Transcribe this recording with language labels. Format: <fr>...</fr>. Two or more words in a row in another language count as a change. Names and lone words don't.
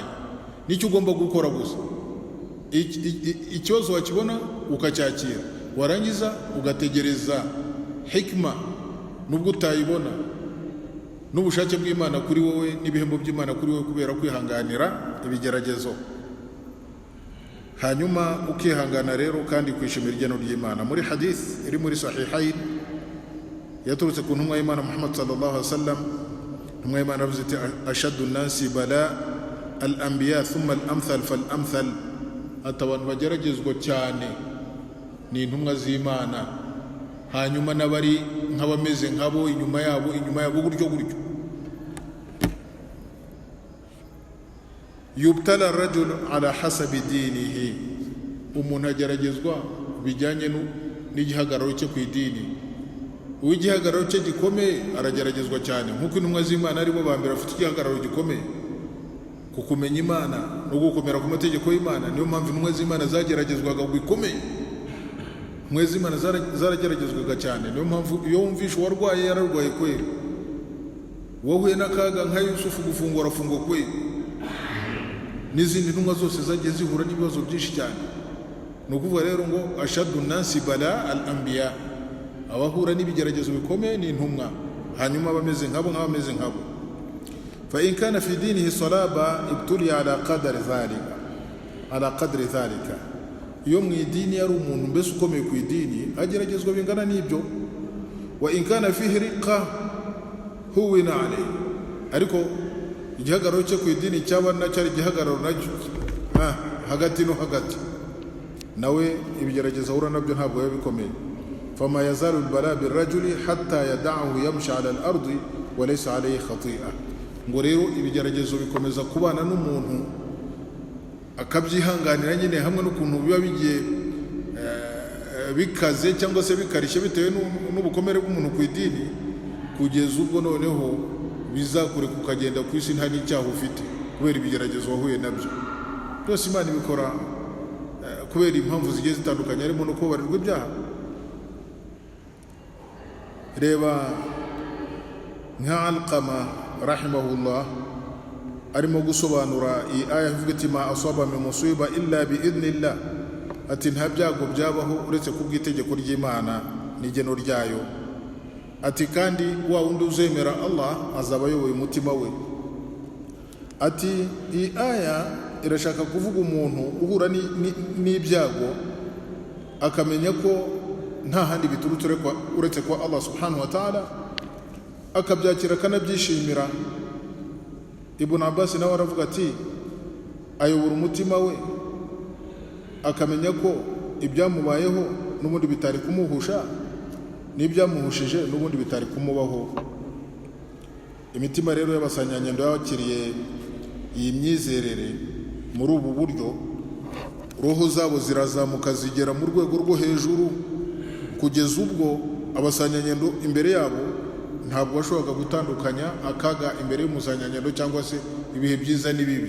<rw>Nicyo ugomba gukora gusa. Ikibazo wakibona ukacyakira, warangiza ugategereza hikma nubwo utayibona, n'ubushake bw'Imana kuri wowe n'ibihembo by'Imana kuri wowe kubera kwihanganira ibigeragezo. Hanyuma ukihangana rero kandi kwishimira igeno ry'Imana. Muri hadith iri muri sahihain yaturutse ku ntumwa y'Imana Muhammad</rw> <ar>صلى الله عليه وسلم,</ar> <rw>ntumwa y'Imana avuze ati</rw> <ar>أشد الناس بلاء الأنبياء ثم الأمثل فالأمثل.</ar> <rw>Abantu bageragezwa cyane ni intumwa z'Imana, hanyuma n'abari nk'abameze nkabo inyuma yabo gutyo.</rw> <ar>يبتلى الرجل على حسب دينه.</ar> <rw>Umuntu ageragezwa bijyanye n'igihagararo cye ku idini. Uw'igihagararo cye gikomeye arageragezwa cyane, nk'uko intumwa z'Imana aribo ba mbere bafite igihagararo gikomeye ku kumenya Imana no gukomera ku mategeko y'Imana. Niyo mpamvu intumwa z'Imana zageragezwaga bikomeye. Intumwa z'Imana zarageragezwaga cyane. Niyo mpamvu iyo wumvishe uwarwaye yararwaye kweli, wowe n'akaga nka Yusufu gufungura kweli, n'izindi ntumwa zose zagiye zihura n'ibibazo byinshi cyane. Ni ukuvuga rero ngo</rw> <ar>أشد الناس بلاء الأنبياء,</ar> <rw>abahura n'ibigeragezo bikomeye ni intumwa, hanyuma bameze nkabo nk'abameze nkabo.</rw> <ar>فإن كان في دينه صلبا ابتلي على قدر ذلك.</ar> <rw>Iyo mu idini yari umuntu mbese ukomeye ku idini ageragezwa bingana n'ibyo.</rw> <ar>وإن كان فيه رقة هون عليه.</ar> <rw>Ariko igihagararo cye ku idini cyaba nacyari igihagararo nacyo hagati no hagati, nawe ibigeragezo ahura nabyo ntabwo biba bikomeye.</rw> <ar>فما يزال البلاء بالرجل حتى يدعه يمشي على الأرض وليس عليه خطيئة.</ar> <rw>Ngo rero ibigeragezo bikomeza kubana n'umuntu akabyihanganira nyine, hamwe n'ukuntu biba bigiye bikaze cyangwa se bikarishye bitewe n'ubukomere bw'umuntu ku idini, kugeza ubwo noneho bizakureka ukagenda ku isi nta n'icyaha ufite kubera ibigeragezo wahuye nabyo. Byose Imana ibikora kubera impamvu zigiye zitandukanye, harimo no kubabarirwa ibyaha. Reba nka Alqama rahimahullah arimo gusobanura iyi aya ivuga iti</rw> <ar>ما أصاب من مصيبة إلا بإذن الله,</ar> <rw>ati nta byago byabaho uretse kubw'itegeko ry'Imana n'igeno ryayo. Ati kandi wa wundi uzemera Allah azaba ayoboye umutima we. Ati iyi aya irashaka kuvuga umuntu uhura n'ibyago akamenya ko nta handi biturutse uretse kwa Allah</rw> <ar>سبحانه وتعالى,</ar> <rw>akabyakira akanabyishimira. Ibn Abbas nawe aravuga ati ayobora umutima we akamenya ko ibyamubayeho n'ubundi bitari kumuhusha n'ibyamuhushije n'ubundi bitari kumubaho. Imitima rero y'abasanyanyendo yakiriye iyi myizerere muri ubu buryo, roho zabo zirazamuka zigera mu rwego rwo hejuru, kugeza ubwo abasanyanyendo imbere yabo ntabwo bashoboraga gutandukanya akaga imbere y'umusanyanyendo cyangwa se ibihe byiza n'ibibi.</rw>